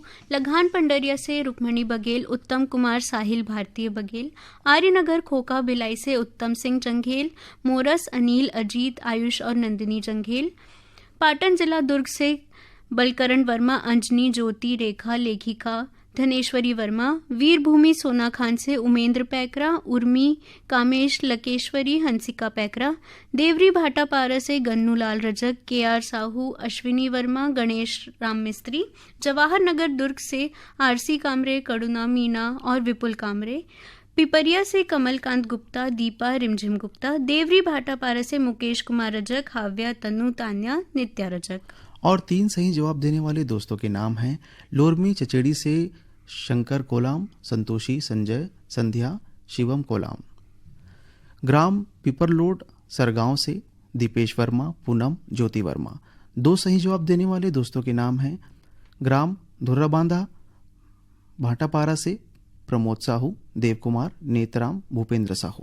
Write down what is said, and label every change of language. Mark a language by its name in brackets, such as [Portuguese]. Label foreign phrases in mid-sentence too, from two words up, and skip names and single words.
[Hindi] लघान पंडरिया से रुक्मणी बघेल, उत्तम कुमार, साहिल भारतीय बघेल। आर्यनगर खोखा भिलाई से उत्तम सिंह जंघेल, मोरस, अनिल, अजीत, आयुष और नंदिनी जंघेल। पाटन जिला दुर्ग से बलकरण वर्मा, अंजनी, ज्योति, रेखा, लेखिका, धनेश्वरी वर्मा। वीरभूमि सोना खान से उमेंद्र पैकरा, उर्मी, कामेश, लकेश्वरी, हंसिका पैकरा। देवरी भाटापारा से गन्नूलाल रजक, केआर साहू, अश्विनी वर्मा, गणेश राम मिस्त्री। जवाहर नगर दुर्ग से आरसी कामरे, करुणा मीना और विपुल कामरे। पिपरिया से कमलकांत गुप्ता, दीपा, रिमझिम गुप्ता। देवरी भाटापारा से मुकेश कुमार रजक, हाव्या, तनु, तान्या, नित्या रजक। और 3 सही जवाब देने वाले दोस्तों के नाम हैं, लोरमी चचेड़ी से शंकर कोलाम, संतोषी, संजय, संध्या, शिवम कोलाम। ग्राम पिपरलोड सरगांव से दीपेश वर्मा, पूनम, ज्योति वर्मा। 2 सही जवाब देने वाले दोस्तों के नाम हैं, ग्राम धुर्राबांधा भाटापारा से प्रमोद साहू, देव कुमार, नेतराम, भूपेंद्र साहू।